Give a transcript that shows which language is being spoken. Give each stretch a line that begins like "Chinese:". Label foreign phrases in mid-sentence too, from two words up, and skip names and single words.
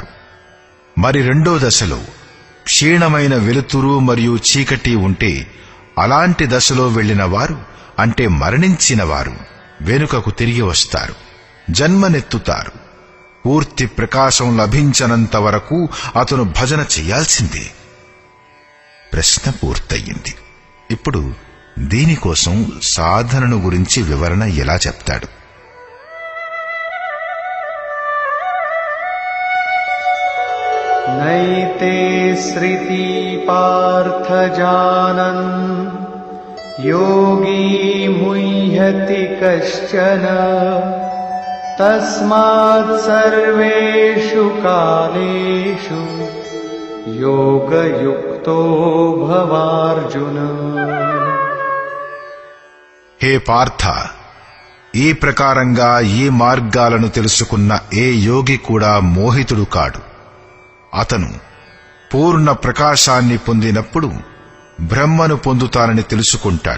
Telugu: మరి రెండో దశలో క్షీణమైన వెలుతురు మరియు చీకటి ఉంటే అలాంటి దశలో వెళ్లిన వారు అంటే మరణించిన వారు వెనుకకు తిరిగి వస్తారు, జన్మనెత్తుతారు. పూర్తి ప్రకాశం లభించనంత వరకు అతను భజన చెయ్యాల్సిందే. ప్రశ్న పూర్తయింది. ఇప్పుడు దీనికోసం సాధనను గురించి వివరణ ఎలా చెప్తాడు?
Sanskrit: नैते श्रुति पार्थ जानन् योगी मुह्यति कश्चन तस्मात् सर्वेषु कालेषु योगयुक्तो भवार्जुन.
Telugu: హే పార్థ, ఈ ప్రకారంగా ఈ మార్గాలను తెలుసుకున్న ఏ యోగి కూడా మోహితుడు కాడు. అతను పూర్ణ ప్రకాశాన్ని పొందినప్పుడు బ్రహ్మను పొందుతానని తెలుసుకుంటాడు.